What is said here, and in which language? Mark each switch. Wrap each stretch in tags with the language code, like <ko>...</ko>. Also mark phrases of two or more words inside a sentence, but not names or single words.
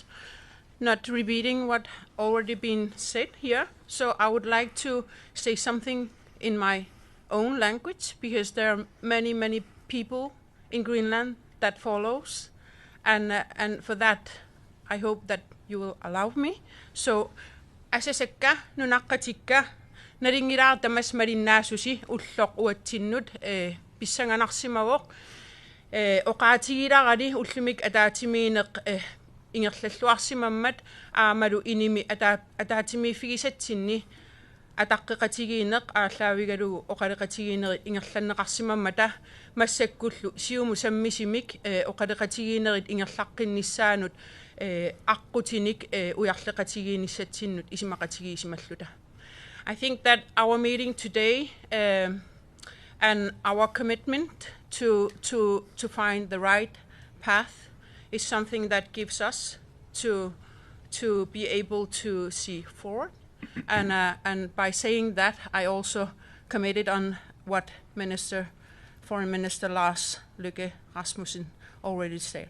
<en>Not repeating what already been said here, so I would like to say something in my own language, because there are many, many people in Greenland that follows, and for that I hope that you will allow me. So,</en> <kl>asasakka nunaqatikka naringiraartamas marinnaasusi ulloq uatsinnut pissanganarsimagoq oqaatigilarali ullumik ataatimiineq ingerlalluarsimammat aamalu inimi ataatimiiffigisatsinni ataqqiqatigiineq aallaavigalugu oqaleqatigiineri ingerlanneqarsimammata massakkullu siumu sammisimik oqaleqatigiinerit ingerlaqqinnissaanut aqqutinik ujarleqatigiinissatsinnut isimaqatigiisimalluta.</kl> <en>I think that our meeting today and our commitment to find the right path is something that gives us to be able to see forward. And by saying that, I also committed on what Foreign Minister Lars Løkke Rasmussen already said.</en>